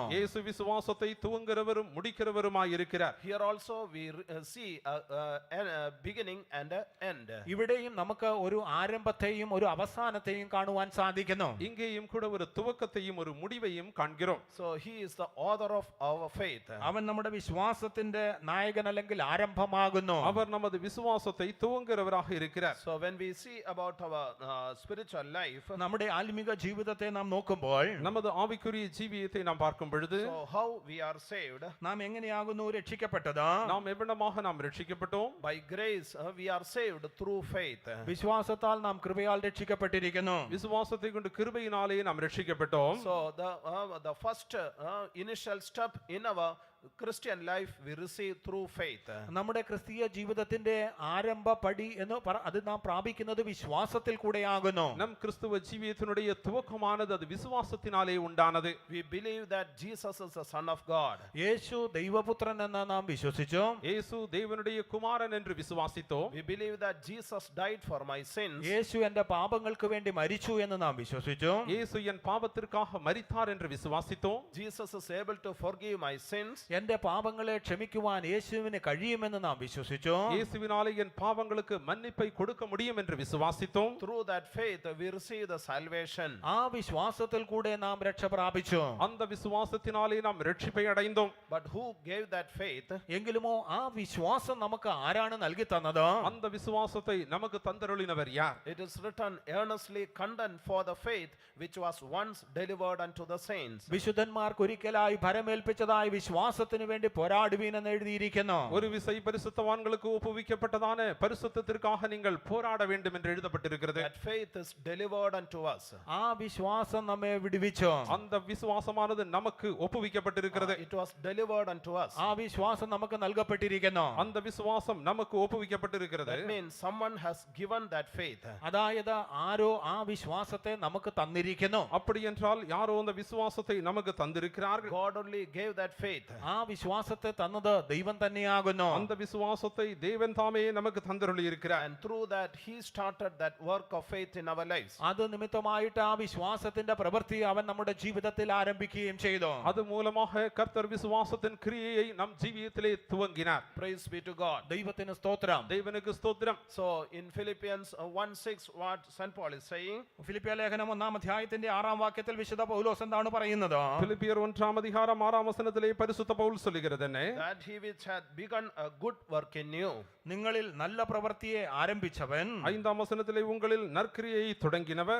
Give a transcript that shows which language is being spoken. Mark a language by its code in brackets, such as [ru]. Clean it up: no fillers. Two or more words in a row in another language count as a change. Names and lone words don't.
[ta] இயேசு விசுவாசத்தை துவங்குகிறவரும் முடிக்கிறவருமாய் இருக்கிறார். [en] Here also we see a beginning and an end. [ml] ഇവിടെയും നമുക്ക് ഒരു ആരംഭത്തെയും ഒരു അവസാനത്തെയും കാണുവാൻ സാധിക്കുന്നു. [ta] இங்கேயும் கூட ஒரு துவக்கத்தையும் ஒரு முடிவையும் காண்கிறோம். [en] So he is the author of our faith. [ml] അവൻ നമ്മുടെ വിശ്വാസത്തിന്റെ നായകൻ അല്ലെങ്കിൽ ആരംഭമാകുന്നു. [ta] அவர் நமது விசுவாசத்தை துவங்குகிறவராக இருக்கிறார். [en] So when we see about our spiritual life, [ml] നമ്മുടെ ആത്മീക ജീവിതത്തെ നാം നോക്കുമ്പോൾ [ta] நமது ஆவிக்குரிய ஜீவியத்தை நாம் பார்க்கும் பொழுது [en] so how we are saved? [ml] നാം എങ്ങനെയാകുന്നു രക്ഷിക്കപ്പെട്ടത്? [ta] நாம் எவ்வளமாக நாம் ரட்சிக்கப்பட்டோம்? [en] By grace we are saved through faith. [ml] വിശ്വാസത്താൽ നാം കൃപയാൽ രക്ഷിക്കപ്പെട്ടിരിക്കുന്നു. [ta] விசுவாசத்தை கொண்டு கிருபையினாலே நாம் ரட்சிக்கப்பட்டோம். [ml] രക്ഷിക്കപ്പെട്ടോം. [en] So the first initial step in our Christian life we receive through faith. [ml] നമ്മുടെ ക്രിസ്തീയ ജീവിതത്തിന്റെ ആരംഭ പടി എന്ന് അത് നാം പ്രാപിക്കുന്നത് വിശ്വാസത്തിൽ കൂടെയാകുന്നു. [ta] நம் கிறிஸ்துவ ஜீவியத்தினுடைய துவக்கமானது அது விசுவாசத்தினாலே உண்டானது. [en] We believe that Jesus is the Son of God. [ml] യേശു ദൈവപുത്രൻ എന്ന് നാം വിശ്വസിച്ചു. [ta] இயேசு தேவனுடைய குமாரன் என்று விசுவாசித்தோம். [en] We believe that Jesus died for my sins. [ml] യേശു എന്റെ പാപങ്ങൾക്ക് വേണ്ടി മരിച്ചു എന്ന് നാം വിശ്വസിച്ചു. [ta] இயேசு என் பாவத்திற்காக மரித்தார் என்று விசுவாசித்தோம். [en] Jesus is able to forgive my sins. [ml] എന്റെ പാപങ്ങളെ ക്ഷമിക്കുവാൻ യേശുവിന് കഴിയുമെന്ന് നാം വിശ്വസിച്ചു. [ta] இயேசுவினாலே என் பாவங்களுக்கு மன்னிப்பை கொடுக்க முடியும் என்று விசுவாசித்தோம். [en] Through that faith we receive the salvation. [ml] ആ വിശ്വാസത്തിൽ കൂടെ നാം രക്ഷ പ്രാപിച്ചു. [ta] அந்த விசுவாசத்தினாலே நாம் ரட்சிப்பை அடைந்தோம். [en] But who gave that faith? [ml] എങ്കിലുമോ ആ വിശ്വാസം നമുക്ക് ആരാണ് നൽകി തന്നത്? [ta] அந்த விசுவாசத்தை நமக்கு தந்தருளினவர் யார்? [en] It is written, earnestly contend for the faith which was once delivered unto the saints. [ml] വിശുദ്ധന്മാർക്ക് ഒരിക്കലായി ഭരമേൽപ്പിച്ചതായി വിശ്വാസത്തിന് വേണ്ടി പോരാടുവീൻ എന്ന് എഴുതിയിരിക്കുന്നു. [ta] ஒரு விசை பரிசுத்தவான்களுக்கு ஒப்புவிக்கப்பட்டதான பரிசுத்தத்திற்காக நீங்கள் போராட வேண்டும் என்று எழுதப்பட்டிருக்கிறது. [en] That faith is delivered unto us. [ml] ആ വിശ്വാസം നമ്മെ വിടുവിച്ചു. [ta] அந்த விசுவாசமானது நமக்கு ஒப்புவிக்கப்பட்டிருக்கிறது. [en] It was delivered unto us. [ml] ആ വിശ്വാസം നമുക്ക് നൽകപ്പെട്ടിരിക്കുന്നു. [ta] அந்த விசுவாசம் நமக்கு ஒப்புவிக்கப்பட்டிருக்கிறது. [en] That means someone has given that faith. [ml] അതായത് ആരോ ആ വിശ്വാസത്തെ നമുക്ക് തന്നിരിക്കുന്നു. [ta] அப்படி என்றால் யாரோ அந்த விசுவாசத்தை நமக்கு தந்திருக்கிறார்கள். [en] God only gave that faith. [ml] ആ വിശ്വാസത്തെ തന്നത് ദൈവം തന്നെയാകുന്നു. [ta] அந்த விசுவாசத்தை தேவன் தாமே நமக்கு தந்தருளி இருக்கிறார். [en] And through that he started that work of faith in our lives. [ml] അത് നിമിത്തമായിട്ട് ആ വിശ്വാസത്തിന്റെ പ്രവൃത്തി അവൻ നമ്മുടെ ജീവിതത്തിൽ ആരംഭിക്കുകയും ചെയ്തു. [ta] அது மூலமாக கர்த்தர் விசுவாசத்தின் கிரியையை நம் ஜீவியத்திலே துவங்கினார். [en] Praise be to God. [ml] ദൈവത്തിന് സ്തോത്രം. [ta] தேவனுக்கு ஸ்தோத்திரம். [en] So in Philippians 1:6 what St. Paul is saying, [ml] ഫിലിപ്പിയ ലേഖനം 1-ാം അധ്യായത്തിന്റെ 6-ാം വാക്യത്തിൽ വിശുദ്ധ പൗലോസ് എന്താണ് പറയുന്നത്? [ta] பிலிப்பியர் 1-ஆம் அதிகாரம் 6-ஆம் வசனத்திலே பரிசுத்த பவுல் சொல்லுகிறது என்ன? [en] that he which hath begun a good work in you. [ml] നിങ്ങളിൽ നല്ല പ്രവൃത്തിയെ ആരംഭിച്ചവൻ [ta] 5-ஆம் வசனத்திலே உங்களில் நற்கிரியையை தொடங்கினவர்.